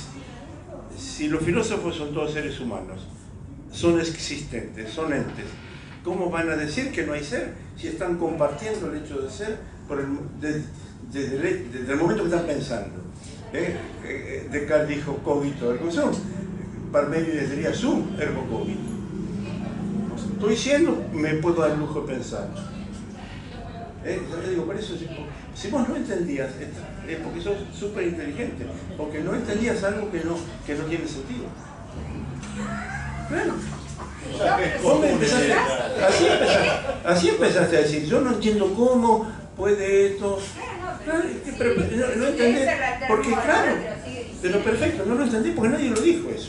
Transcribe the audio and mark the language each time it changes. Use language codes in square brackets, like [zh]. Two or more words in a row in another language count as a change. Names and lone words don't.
[es] Si los filósofos son todos seres humanos, son existentes, son entes, ¿cómo van a decir que no hay ser si están compartiendo el hecho de ser desde el momento que están pensando? Descartes dijo [la] cogito ergo sum, [es] Parménides diría [la] sum ergo cogito. [es] Estoy siendo, me puedo dar el lujo de pensar. Yo digo, por eso, si vos no entendías, es porque sos súper inteligente, porque no entendías algo que no tiene sentido. Bueno, vos me empezaste, así empezaste a decir, yo no entiendo cómo puede esto, pero no entendés, porque claro, pero perfecto, no lo entendí porque nadie lo dijo eso.